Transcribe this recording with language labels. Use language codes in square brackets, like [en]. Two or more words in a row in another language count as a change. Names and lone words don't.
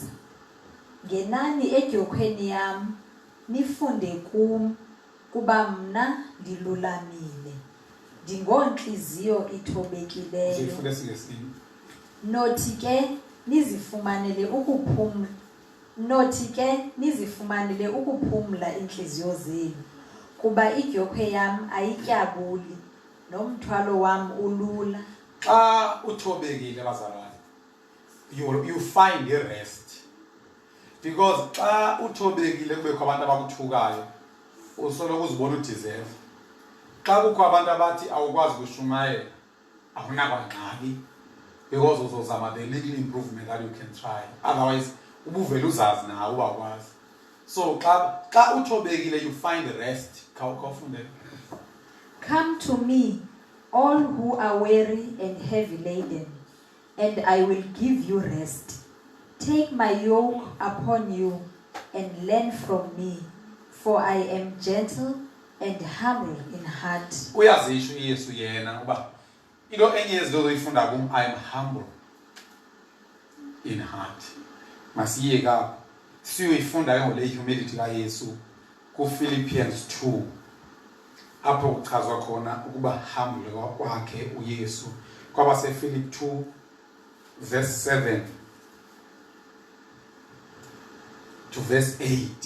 [xh] Ngenani edyokhweni yam nifunde kum kuba mna ndilulamile. Ndingontliziyo ithobekileyo. Sifunde singesini. Nothi ke nizifumanele ukuphumla inhliziyo zenu kuba idyokhwe yam ayityabuli nomthwalo wam ulula. Xa uthobekile bazalwane [en] you find the rest. [xh] Because xa uthobekile kubekho abantu abakuthukayo usoloko uzibona udeserve. Xa kukho abantu abathi awukwazi ukushumayela awunakwanqabi because uzozama [en] the little improvement that you can try. [xh] Otherwise ubuvela uzazi nawe ubakwazi. So xa uthobekile [en] you find rest. [xh] Khawufunde. [en] Come to me, all who are weary and heavy laden, and I will give you rest. Take my yoke upon you and learn from me, for I am gentle and humble in heart. [xh] Uyazisho Yesu yena uba into enye yezinto zoyifunda kum [en] I am humble in heart. [xh] Masiyeka siyoyifunda ke ngole humility kaYesu ku Philippians 2 apho kuchazwa khona ukuba humble kwakhe uYesu kwabase Philip 2 [en] verse 7 to verse 8.